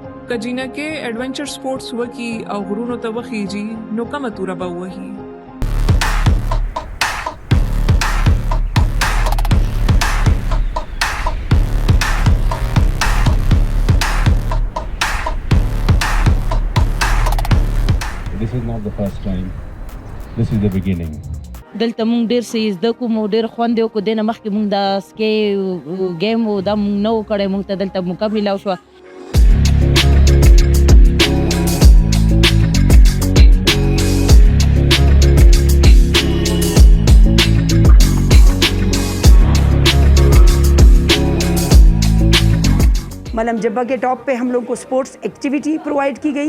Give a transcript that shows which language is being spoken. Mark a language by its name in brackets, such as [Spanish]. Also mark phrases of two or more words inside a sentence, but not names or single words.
[Pashto] کجینا کې [English] adventure sports [Pashto] وکي او غرونو ته وخیږي نو کومه توره به وهي. [English] This is not the first time. This is the beginning. [Pashto] دلته مونږ ډیر څه زده کوو، مو ډیر خوند یې وکړو. دې نه مخکې مونږ دا [English] ski game [Pashto] و دا مونږ نه و کړی، مونږ ته دلته موقع میلاو شوه. [Urdu] ملم جبہ کے ٹاپ پہ ہم لوگ کو [English] sports activity provide [Urdu] کی گئی.